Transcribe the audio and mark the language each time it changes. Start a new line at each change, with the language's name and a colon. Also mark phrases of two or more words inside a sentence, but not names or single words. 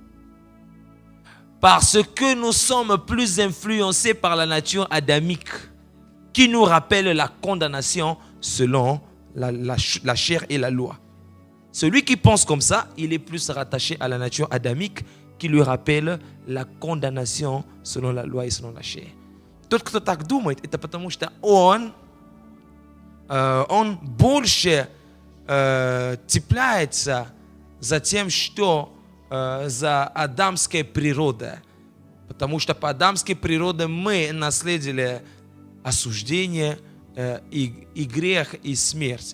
French: Parce que nous sommes plus influencés par la nature adamique qui nous rappelle la condamnation selon la chair et la loi. Celui qui pense comme ça, il est plus rattaché à la nature adamique qui lui rappelle la condamnation selon la loi и selon la chair.
Russian: Тот, кто так думает, это потому что он больше цепляется за тем, что за адамской природой. Потому что по адамской природе мы наследили осуждение и грех, и смерть.